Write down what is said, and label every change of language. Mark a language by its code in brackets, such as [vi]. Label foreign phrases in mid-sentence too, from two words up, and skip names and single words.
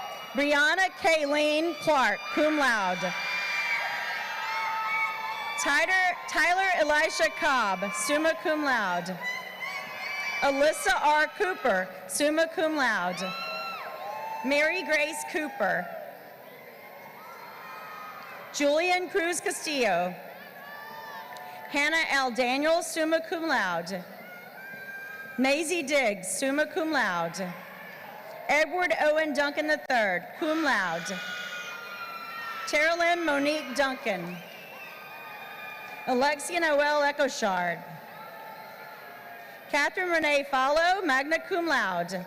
[en] Brianna Kayleen Clark, [la] cum laude. [en] Tyler Elisha Cobb, [la] summa cum laude. [en] Alyssa R. Cooper, [la] summa cum laude. [en] Mary Grace Cooper. Julian Cruz Castillo. Hannah L. Daniels, [la] summa cum laude. [en] Maisie Diggs, [la] summa cum laude. [en] Edward Owen Duncan III, [la] cum laude. [en] Terralyn Monique Duncan. Alexia Noel Echoshard. Catherine Renee Follow, [la] magna cum laude.